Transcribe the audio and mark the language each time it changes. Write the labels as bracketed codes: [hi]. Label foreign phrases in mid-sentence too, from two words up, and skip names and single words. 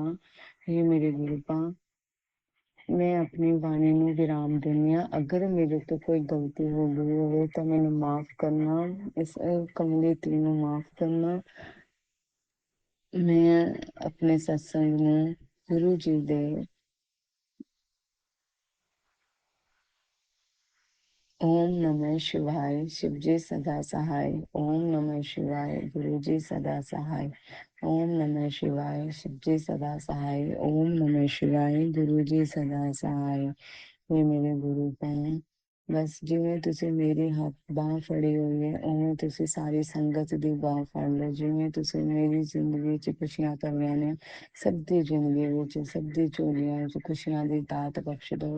[pa] ਇਹ ਮੇਰੇ ਗੁਰੂ ਪਾ, ਮੈਂ ਆਪਣੀ ਬਾਣੀ ਨੂੰ ਵਿਰਾਮ ਦਿੰਦੀ ਹਾਂ। ਅਗਰ ਮੇਰੇ ਤੋਂ ਕੋਈ ਗਲਤੀ ਹੋ ਗਈ ਹੋਵੇ ਤਾਂ ਮੈਨੂੰ ਮਾਫ਼ ਕਰਨਾ, ਇਸ ਕਮਲੀ ਧੀ ਨੂੰ ਮਾਫ਼ ਕਰਨਾ। ਮੈਂ ਆਪਣੇ ਸਤਸੰਗ ਨੂੰ ਗੁਰੂ ਜੀ ਦੇ [hi] ओम नमः शिवाय, शिवजी सदा सहाय। ओम नमः शिवाय, गुरुजी सदा सहाय। ओम नमः शिवाय, शिवजी सदा सहाय। ओम नमः शिवाय, गुरुजी सदा सहाय। हे मेरे गुरु [pa] ਭੈਣ, ਬਸ ਜਿਵੇਂ ਤੁਸੀਂ ਮੇਰੀ ਹੱਥ ਬਾਂਹ ਫੜੀ ਹੋਈ ਹੈ, ਉਵੇਂ ਤੁਸੀਂ ਸਾਰੀ ਸੰਗਤ ਦੀ ਬਾਂਹ ਫੜ ਲਓ। ਜਿਵੇਂ ਤੁਸੀਂ ਮੇਰੀ ਜ਼ਿੰਦਗੀ 'ਚ ਖੁਸ਼ੀਆਂ ਭਰੀਆਂ ਨੇ, ਸਭ ਦੀ ਜ਼ਿੰਦਗੀ ਵਿੱਚ, ਸਭ ਦੀ ਝੋਲੀਆਂ ਵਿੱਚ ਖੁਸ਼ੀਆਂ ਦੀ ਦਾਤ ਬਖਸ਼ ਦਿਓ।